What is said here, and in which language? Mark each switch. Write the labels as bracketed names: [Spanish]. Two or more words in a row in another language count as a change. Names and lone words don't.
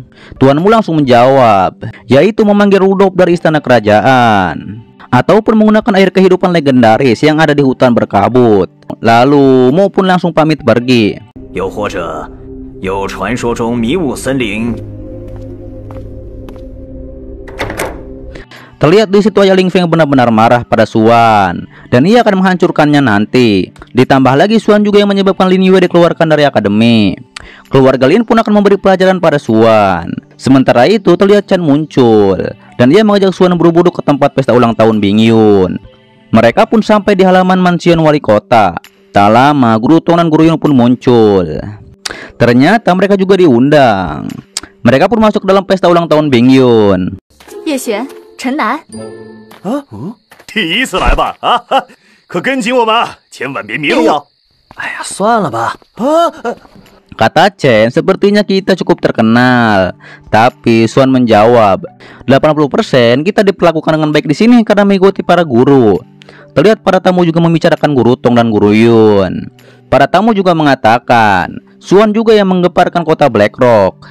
[Indonesian] Tuanmu langsung menjawab, yaitu memanggil Rudolf dari istana kerajaan, ataupun menggunakan air kehidupan legendaris yang ada di hutan berkabut. Lalu Mo pun langsung pamit pergi. [Chinese] 又或者有传说中迷雾森林。 [Indonesian] Terlihat di situ ayah Ling Feng benar-benar marah pada Xuan dan ia akan menghancurkannya nanti. Ditambah lagi Xuan juga yang menyebabkan Lin Yue dikeluarkan dari akademi. Keluarga Lin pun akan memberi pelajaran pada Xuan. Sementara itu terlihat Chen muncul dan ia mengajak Xuan buru-buru ke tempat pesta ulang tahun Bing Yun. Mereka pun sampai di halaman mansion wali kota. Tak lama Guru Tong dan Guru Yun pun muncul. Ternyata mereka juga diundang. Mereka pun masuk dalam pesta ulang tahun Bing Yun. [Chinese] 叶璇、陈楠，第一次来吧？啊，可跟紧我们，千万别迷路。哎呀，算了吧。 [Indonesian] Kata Chen, sepertinya kita cukup terkenal. Tapi Xuan menjawab, 80% kita diperlakukan dengan baik di sini karena mengikuti para guru. Terlihat para tamu juga membicarakan Guru Tong dan Guru Yun. Para tamu juga mengatakan, Xuan juga yang menggemparkan kota Black Rock.